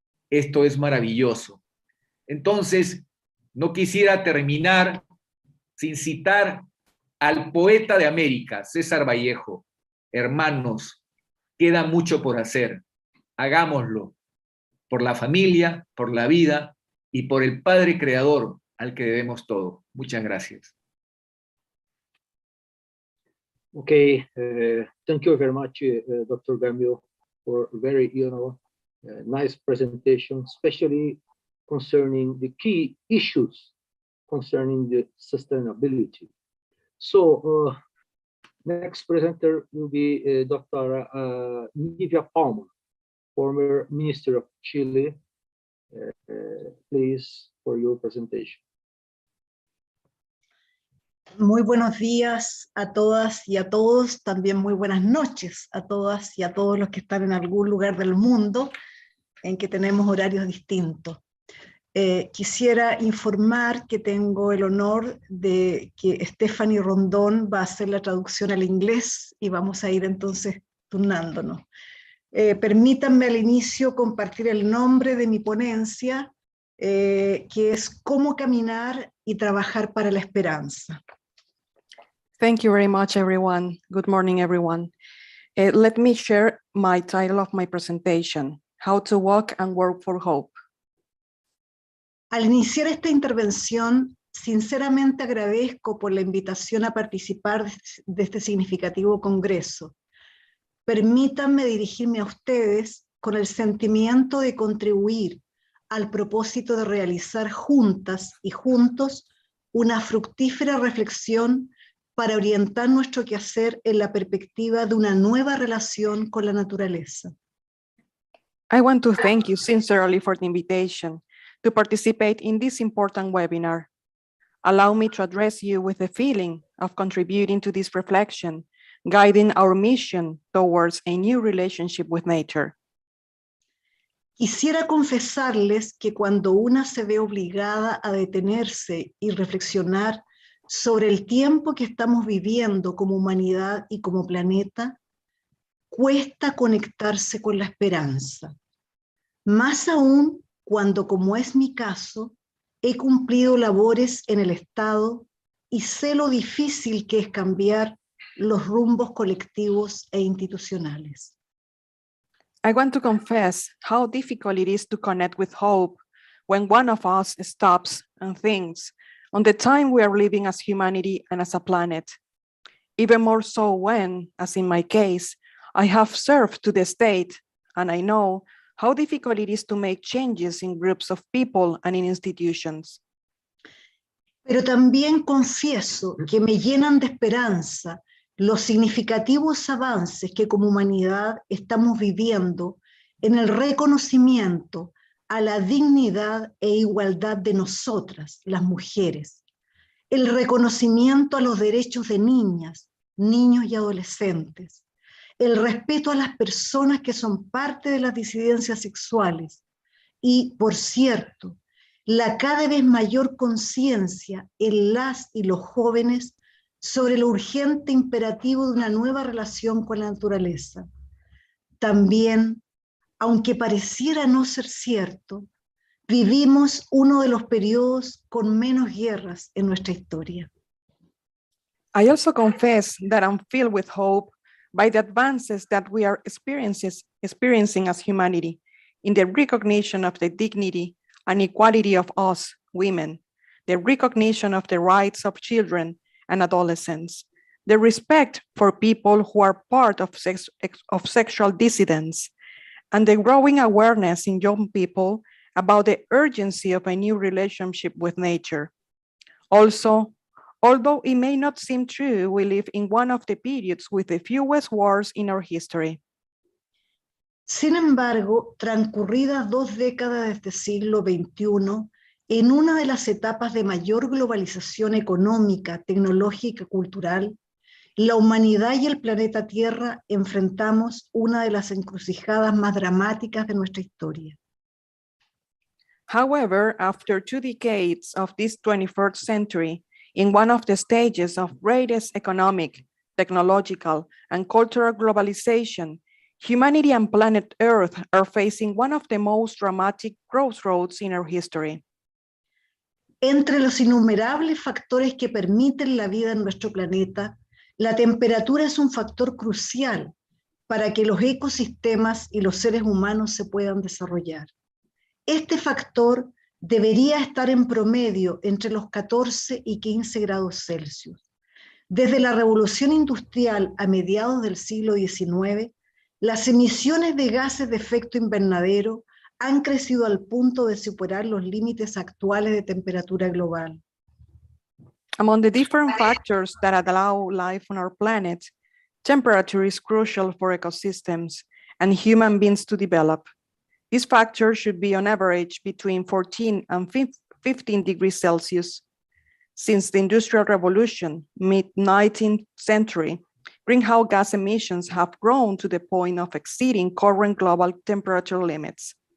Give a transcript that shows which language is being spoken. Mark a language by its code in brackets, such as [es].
[es] Esto es maravilloso. Entonces, no quisiera terminar sin citar al poeta de América, César Vallejo. Hermanos, queda mucho por hacer. Hagámoslo por la familia, por la vida y por el Padre Creador al que debemos todo. Muchas gracias. [en] Okay, thank you very much, Dr. Gamio, for a very, nice presentation, especially concerning the key issues concerning the sustainability. So, next presenter will be Dr. Nivea Palma, former Minister of Chile. Please, for your presentation. [es] Muy buenos días a todas y a todos, también muy buenas noches a todas y a todos los que están en algún lugar del mundo en que tenemos horarios distintos. Quisiera informar que tengo el honor de que Stephanie Rondón va a hacer la traducción al inglés y vamos a ir entonces turnándonos. Permítanme al inicio compartir el nombre de mi ponencia, que es [en] Cómo caminar y trabajar para la esperanza. Thank you very much, everyone. Good morning, everyone. Let me share my title of my presentation, How to Walk and Work for Hope. [es] Al iniciar esta intervención, sinceramente agradezco por la invitación a participar de este significativo congreso. Permítanme dirigirme a ustedes con el sentimiento de contribuir al propósito de realizar juntas y juntos una fructífera reflexión para orientar nuestro quehacer en la perspectiva de una nueva relación con la naturaleza. [en] I want to thank you sincerely for the invitation to participate in this important webinar. Allow me to address you with the feeling of contributing to this reflection, guiding our mission towards a new relationship with nature. [es] Quisiera confesarles que cuando una se ve obligada a detenerse y reflexionar sobre el tiempo que estamos viviendo como humanidad y como planeta, cuesta conectarse con la esperanza, más aún cuando, como es mi caso, he cumplido labores en el Estado y sé lo difícil que es cambiar los rumbos colectivos e institucionales. [en] I want to confess how difficult it is to connect with hope when one of us stops and thinks on the time we are living as humanity and as a planet. Even more so when, as in my case, I have served to the state and I know how difficult it is to make changes in groups of people and in institutions. [es] Pero también confieso que me llenan de esperanza los significativos avances que como humanidad estamos viviendo en el reconocimiento a la dignidad e igualdad de nosotras, las mujeres, el reconocimiento a los derechos de niñas, niños y adolescentes, el respeto a las personas que son parte de las disidencias sexuales y, por cierto, la cada vez mayor conciencia en las y los jóvenes sobre el urgente imperativo de una nueva relación con la naturaleza. También, aunque pareciera no ser cierto, vivimos uno de los periodos con menos guerras en nuestra historia. [en] I also confess that I'm filled with hope by the advances that we are experiencing as humanity in the recognition of the dignity and equality of us, women, the recognition of the rights of children and adolescents, the respect for people who are part of sexual dissidence, and the growing awareness in young people about the urgency of a new relationship with nature. Also, although it may not seem true, we live in one of the periods with the fewest wars in our history. [es] Sin embargo, transcurridas 2 décadas de este siglo XXI, en una de las etapas de mayor globalización económica, tecnológica y cultural, la humanidad y el planeta Tierra enfrentamos una de las encrucijadas más dramáticas de nuestra historia. [en] However, after 2 decades of this 21st century, in one of the stages of greatest economic, technological, and cultural globalization, humanity and planet Earth are facing one of the most dramatic crossroads in our history. [es] Entre los innumerables factores que permiten la vida en nuestro planeta, la temperatura es un factor crucial para que los ecosistemas y los seres humanos se puedan desarrollar. Este factor debería estar en promedio entre los 14 y 15 grados Celsius. Desde la revolución industrial a mediados del siglo XIX, las emisiones de gases de efecto invernadero han crecido al punto de superar los límites actuales de temperatura global. [en] Among the different factors that allow life on our planet, temperature is crucial for ecosystems and human beings to develop. This factor should be on average between 14 and 15 degrees Celsius. Since the Industrial Revolution, mid-19th century, greenhouse gas emissions have grown to the point of exceeding current global temperature limits.